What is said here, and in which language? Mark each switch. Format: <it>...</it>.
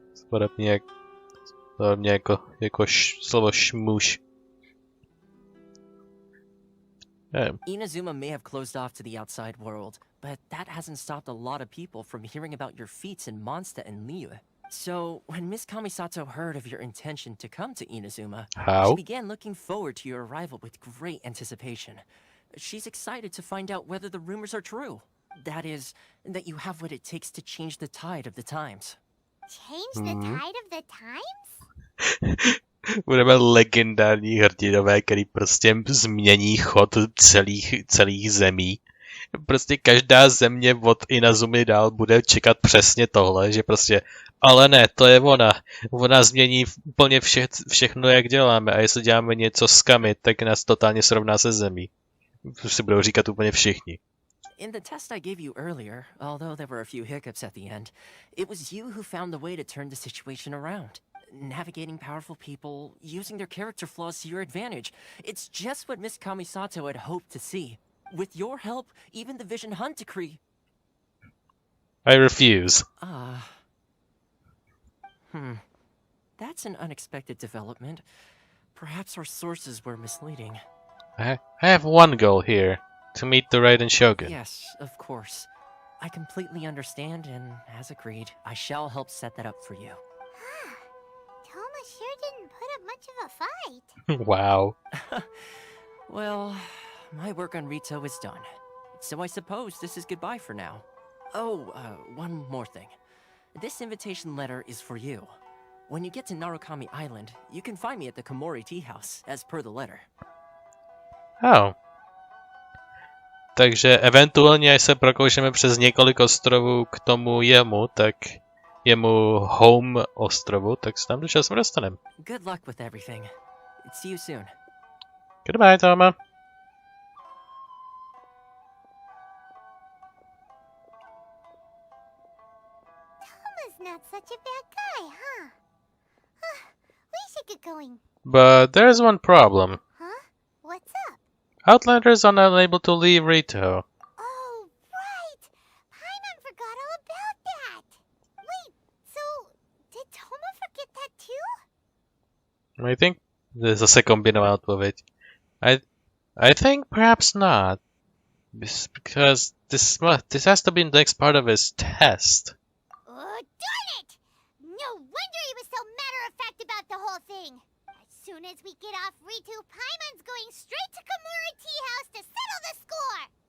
<cs>Podobně jako slovo šmuš.</cs> <en>Inazuma may have closed off to the outside world, but that hasn't stopped a lot of people from hearing about your feats in Mondstadt and Liyue. So, when Miss Kamisato heard of your intention to come to Inazuma, she began looking forward to your arrival with great anticipation. She's excited to find out whether the rumors are true. That is, that you have what it takes to change the tide of the times. Change the tide of the times?</en> <cs>Budeme legendární hrdinové, který prostě změní chod celých zemí. Prostě každá země od Inazumy dál bude čekat přesně tohle, že prostě, ale ne, to je ona. Ona změní úplně všechno, jak děláme, a jestli děláme něco s Kami, tak nás totálně srovná se zemí. Si budou říkat úplně všichni.</cs> <en>In the test I gave you earlier, although there were a few hiccups at the end, it was you who found the way to turn the situation around. Navigating powerful people, using their character flaws to your advantage. It's just what Miss Kamisato had hoped to see. With your help, even the Vision Hunt decree. I refuse. That's an unexpected development. Perhaps our sources were misleading. I have one goal here. To meet the Raiden Shogun. Yes, of course. I completely understand, and as agreed, I shall help set that up for you. Toma sure didn't put up much of a fight. Wow. Well, my work on Rito is done. So I suppose this is goodbye for now. Oh, one more thing. This invitation letter is for you. When you get to Narukami Island, you can find me at the Komori Tea House, as per the letter. Oh.</en> <cs>Takže eventuálně, až se prokoušeme přes několik ostrovů k tomu jemu home ostrovu, tak se tam dočasem dostaneme.</cs> <en>Good luck with everything. See you soon. Goodbye, Toma. Toma's not such a bad guy, huh? We should get going. But there's one problem. Huh? What's up? Outlanders are unable to leave Rito. Oh, right! Paimon forgot all about that! Wait, so did Toma forget that too? I think</en> <cs>zase kombinová odpověď.</cs> <en>I think perhaps not. Because this has to be the next part of his test. Oh, darn it! No wonder he was so matter-of-fact about the whole thing. As soon as we get off Ritu, Paimon's going straight to Komori Tea House to settle the score!</en>